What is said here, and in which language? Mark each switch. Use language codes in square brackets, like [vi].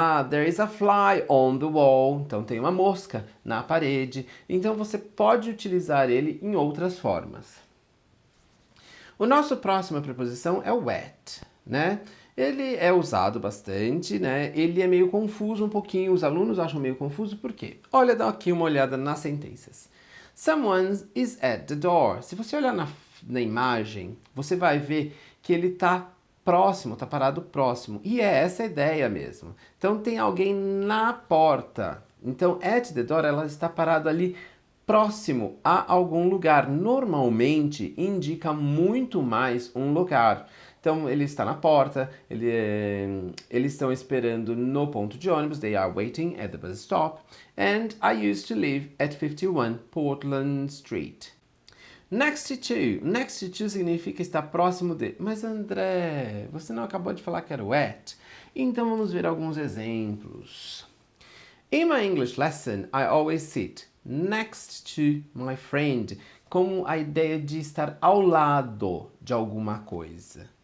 [en] There is a fly on the wall. [pt] Então, tem uma mosca na parede. Então, você pode utilizar ele em outras formas. O nosso próxima preposição é o wet, né? Ele é usado bastante, né? Ele é meio confuso um pouquinho, os alunos acham meio confuso, por quê? Olha, dá aqui uma olhada nas sentenças. [en] Someone is at the door. [pt] Se você olhar na imagem, você vai ver que ele está próximo, está parado próximo. E é essa a ideia mesmo. Então, tem alguém na porta. Então, at the door, ela está parada ali próximo a algum lugar. Normalmente, indica muito mais um lugar. Então, ele está na porta, eles estão esperando no ponto de ônibus. [en] They are waiting at the bus stop. And I used to live at 51 Portland Street. Next to. [pt] Next to significa estar próximo de. Mas André, você não acabou de falar que era o at? Então vamos ver alguns exemplos. [en] In my English lesson, I always sit next to my friend, [pt] como a ideia de estar ao lado de alguma coisa.